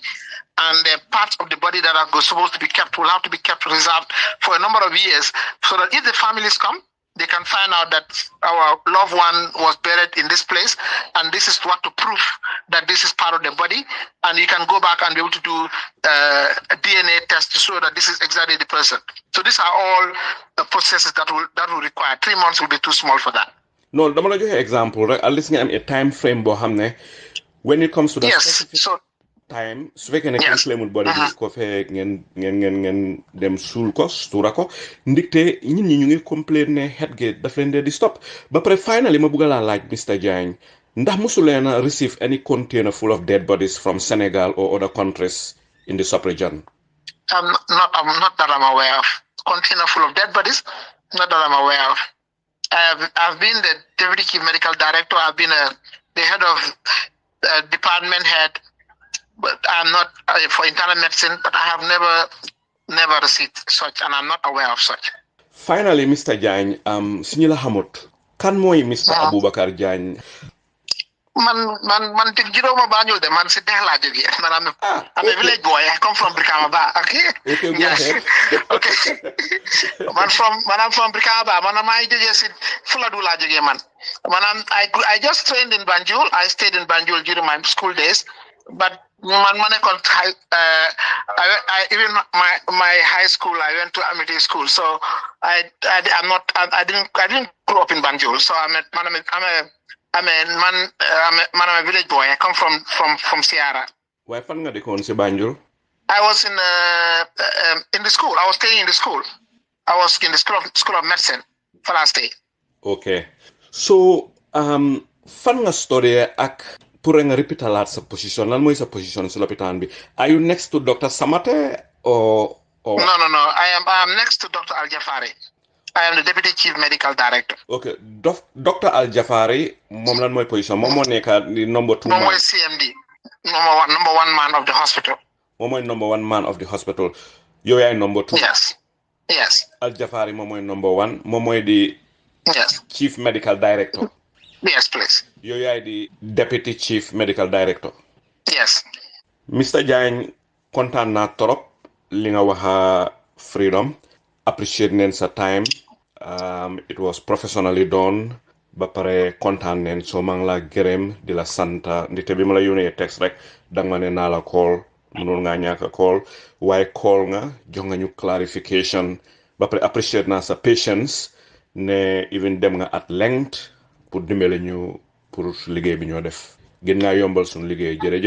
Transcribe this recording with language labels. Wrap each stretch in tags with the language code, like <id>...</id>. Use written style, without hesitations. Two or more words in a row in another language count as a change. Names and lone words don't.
<en>And the parts of the body that are supposed to be kept will have to be kept reserved for a number of years, so that if the families come, they can find out that our loved one was buried in this place, and this is what to prove that this is part of the body. And you can go back and be able to do a DNA test to show that this is exactly the person. So these are all the processes that will require. 3 months will be too small for that. No,</en> <wo>dama la joxe example rek</wo> <en>at least</en> <wo>nga am</wo> <en>a time frame</en> <wo>boo xam ne</wo> <en>when it comes to the specific time</en> <wo>su fekkee ne kenn claimul body bi ko fee ngeen dem suul ko suura ko ndikte ñit ñi ñu ngi complain ne Headgate daf leen dee di stop ba pare finally ma bëgg laa laaj Mr.</wo> <en>Jagne</en> <wo>ndax musu leen a</wo> <en>receive any container full of dead bodies from Senegal or other countries in the sub-region? Not that I'm aware of. Container full of dead bodies? Not that I'm aware of. I've been the Deputy Chief Medical Director. I've been the head of department head, but I'm not for internal medicine. But I have never received such, and I'm not aware of such. Finally, Mr.</en> <wo>Jagne, Signila Hamut, kan moy Mr. Abubacarr Jagne? Man tig jiroma Banjul de man si dex la joge man</wo> <en>I'm a village boy. I come from Brikama Ba. Okay, yes. Okay. I'm from Brikama Ba.</en> <wo>Man am I joge si Fuladu la joge man.</wo> <en>I just trained in Banjul. I stayed in Banjul during my school days, but man I even my high school I went to Amity school, so I didn't grow up in Banjul. So I'm a village boy. I come from Sierra.</en> <wo>Why fan nga dekon si Banjul?</wo> <en>I was in the school. I was staying in the school. I was in the school of medicine for last day. Okay.</en> <wo>So fan nga story ak pour nga repeatalat sa position. Lan moy sa position sa lopitan bi?</wo> <en>Are you next to Dr. Samate or No. I am next to Dr. Al Jafari. I am the Deputy Chief Medical Director. Okay. Dr.</en> <wo>Al Jafari, mom lan moy position? Mom mo neka</wo> <en>the number 2 man.</en> <wo>Mom moy CMD.</wo> <en>Number one man of the hospital.</en> <wo>Mom moy</wo> <en>number 1 man of the hospital.</en> <wo>Yo yaay number 2.</wo> <en>Yes. Al Jafari</en> <wo>mom moy</wo> <en>number 1.</en> <wo>Mom moy</wo> <en>the Chief Medical Director. Yes, please.</en> <wo>Yo yaay</wo> <en>the Deputy Chief Medical Director. Yes. Mr.</en> <wo>Jagne, kontaan naa trop li nga waxa freedom. Appreciate neen sa time.</wo> <en>It was professionally done.</en> <wo>Ba pare kontaan neen so maa ngi la gërëm di la santa ndite bi ma la yónnee text rek danga ma ne naa la call mënul ngaa ñàkk call waaye call nga jox nga ñu clarification ba pare appreciate naa sa patience ne even dem nga</wo> <en>at length</en> <wo>pour dimbale ñu pour liggéey bi ñoo def gën ngaa yombal suñu liggéey jërëjëf.</wo>